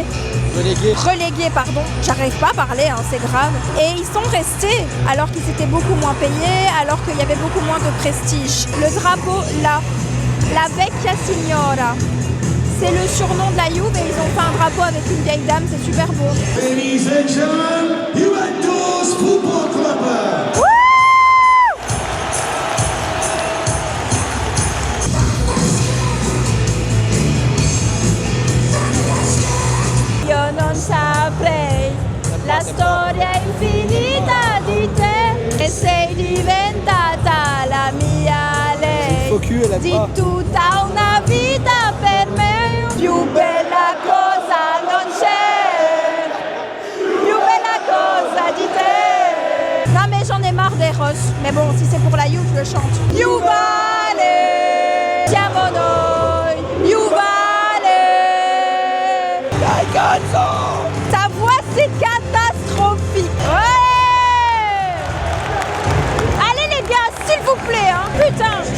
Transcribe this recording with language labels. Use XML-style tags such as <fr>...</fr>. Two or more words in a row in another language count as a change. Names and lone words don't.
<fr>Relégués, pardon. J'arrive pas à parler, hein, c'est grave. Et ils sont restés alors qu'ils étaient beaucoup moins payés, alors qu'il y avait beaucoup moins de prestige. Le drapeau, là. La Vecchia Signora, c'est le surnom de la Juve et ils ont fait un drapeau avec une vieille dame, c'est super beau.</fr> <en>Ladies and gentlemen, Juventus Football Club.</en> <it>Io non saprei la storia infinita di te e sei diventata la mia lei. Di tutta una vita per me, più bella cosa non c'è, più bella cosa di te.</it> <fr>Non mais j'en ai marre des Ross, mais bon si c'est pour la Juve je le chante.</fr> <it>Juvale, siamo noi, Juvale. Dai cazzo,</it> <fr>ta voix c'est catastrophique. Ouais. Allez les gars, s'il vous plaît, hein, putain.</fr>